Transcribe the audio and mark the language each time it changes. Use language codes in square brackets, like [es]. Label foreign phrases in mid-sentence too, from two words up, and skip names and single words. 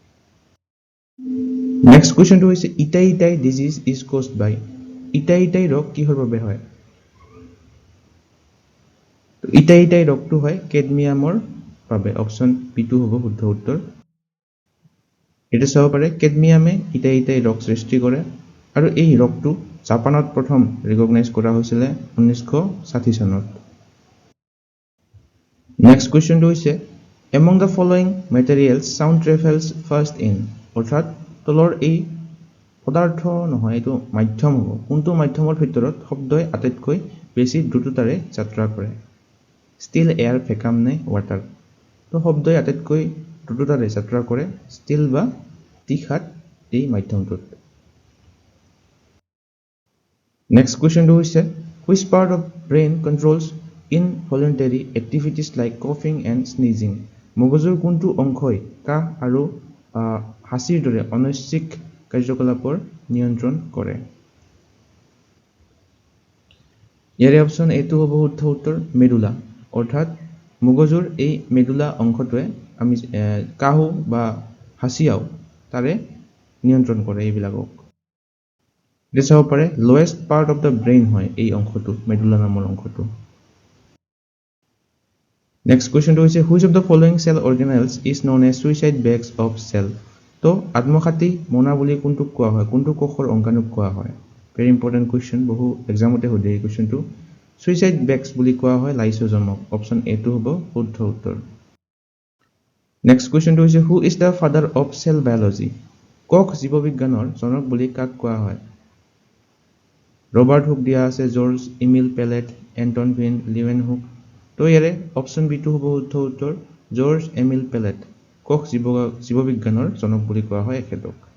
[en] next questionটো [as] হৈছে [en] Itai disease is caused by [as] ইটাই ৰোগ কিহৰ বাবে হয় তো ইটাই ৰোগটো হয় কেডমিয়ামৰ বাবে অপচন বি2 হ'ব শুদ্ধ উত্তৰ এটা চাব পাৰে কেডমিয়ামে ইটাই ৰোগ সৃষ্টি কৰে আৰু এই ৰোগটো জাপানত প্ৰথম ৰিকগনাইজ কৰা হৈছিল 1960 চনত [en] next questionটো [as] হৈছে [en] among the following materials sound travels first in [as] অৰ্থাৎ তলৰ এই পদাৰ্থ নহয় এইটো মাধ্যম হ'ব কোনটো মাধ্যমৰ ভিতৰত শব্দই আটাইতকৈ বেছি দ্ৰুততাৰে যাত্ৰা কৰে [en] steel air vacuum [as] নে ওৱাটাৰ তো শব্দই আটাইতকৈ দ্ৰুততাৰে যাত্ৰা কৰে ষ্টিল বা তীখাত এই মাধ্যমটোত [en] next questionটো [as] হৈছে [en] which part of brain controls involuntary activities like coughing and sneezing [as] মগজুৰ কোনটো অংশই কাহ আৰু হাঁচিৰ দৰে অনৈচ্ছিক কাৰ্যকলাপৰ নিয়ন্ত্ৰণ কৰে ইয়াৰে অপচন এটো হ'ব শুদ্ধ উত্তৰ মেডুলা অৰ্থাৎ মগজুৰ এই মেডুলা অংশটোৱে আমি কাহু বা হাঁচিয়াও তাৰে নিয়ন্ত্ৰণ কৰে এইবিলাকক এটা চাব পাৰে [en] lowest part of the brain [as] হয় এই অংশটো মেডুলা নামৰ অংশটো [en] next questionটো [as] হৈছে [en] which of the following cell organelles is known as suicide bags of cell [as] তো আত্মঘাতী মোনা বুলি কোনটো কোৱা হয় কোনটো কোষৰ অংগাণুক কোৱা হয় [en] very important question [as] বহু এক্সামতে সোধে এই কোৱেশ্চনটো [en] suicide bags [as] বুলি কোৱা হয় লাইসোজমক অপচন এ টো হ'ব শুদ্ধ উত্তৰ [en] next questionটো [as] হৈছে [en] who is the father of cell biology [as] কোষ জীৱবিজ্ঞানৰ জনক বুলি কাক কোৱা হয় ৰবাৰ্ট হুক দিয়া আছে জৰ্জ ইমিল পেলেট এন্টন ভিন লিৱেনহুক তো ইয়াৰে অপচন বি টো হ'ব শুদ্ধ উত্তৰ জৰ্জ এমিল পেলেট কোষ জীৱবিজ্ঞানৰ জনক বুলি কোৱা হয় এখেতক